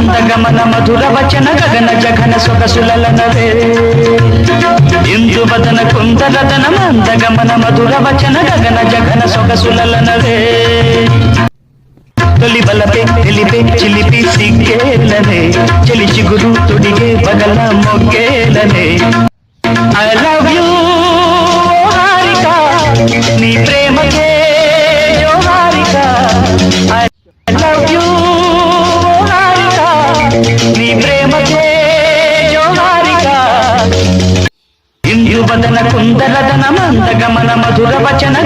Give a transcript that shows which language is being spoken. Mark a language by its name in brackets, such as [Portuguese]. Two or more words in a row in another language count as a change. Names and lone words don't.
[Telugu] మందగమన మధుర వచన గగన జఘన సొగసులలనవే ఇందు బదన కుందరదన మందగమన మధుర వచన గగన జఘన సొగసులలనవే తొలి బలపే తెలిపే చిలిపి సిగ్గేలనే చెలి చిగురు తొడిగే బగల మొగ్గేలనే [English] I love you [Telugu] హారిక నీ ప్రేమకే ఓ హారిక [English] I love you [Telugu] హారిక నీ ప్రేమకే ఓ హారిక ఇందు బదన కుందరదన మందగమన మధుర వచన